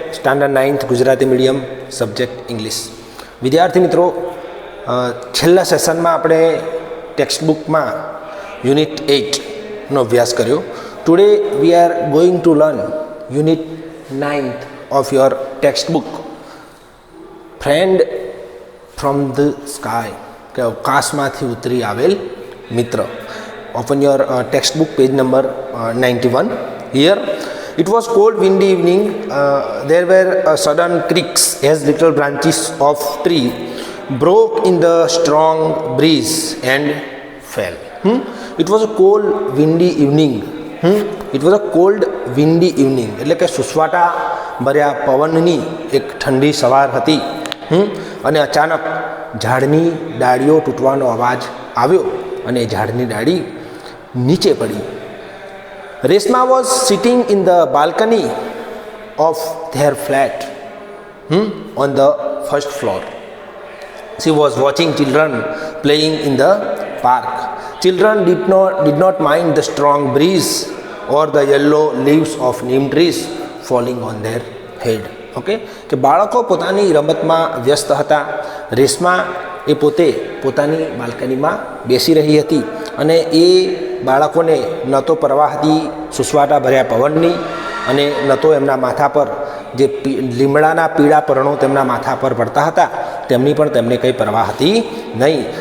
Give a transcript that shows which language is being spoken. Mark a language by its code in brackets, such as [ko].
[gu] Standard 9th Gujarati medium subject English. વિદ્યાર્થી મિત્રો, છેલ્લા સેશનમાં આપણે ટેક્સ્ટબુકમાં યુનિટ 8નો અભ્યાસ કર્યો. [en] today we are going to learn unit 9th of your textbook, friend from the sky, [gu] કે અવકાશમાંથી ઉતરી આવેલ મિત્ર. [en] Open your textbook, page number 91. Here it was cold windy evening. There were sudden creaks as little branches of tree broke in the strong breeze and fell. It was a cold windy evening. It was a cold windy evening. [gu] એટલે કે સુસવાટા ભર્યા પવનની એક ઠંડી સવાર હતી. અને અચાનક ઝાડની ડાળીઓ તૂટવાનો અવાજ આવ્યો અને ઝાડની ડાળી નીચે પડી. [en] Resma was sitting in the balcony of their flat on the first floor. She was watching children playing in the park. Children did not mind the strong breeze or the yellow leaves of neem trees falling on their head. [gu] Okay, કે બાળકો પોતાની રમતમાં વ્યસ્ત હતા. રેશમા એ પોતે પોતાની બાલ્કનીમાં બેસી રહી હતી અને એ બાળકોને ન તો પરવા હતી સુસવાટા ભર્યા પવનની અને ન તો એમના માથા પર જે લીમડાના પીળા પર્ણો તેમના માથા પર પડતા હતા તેમની પણ તેમને કંઈ પરવા હતી નહીં.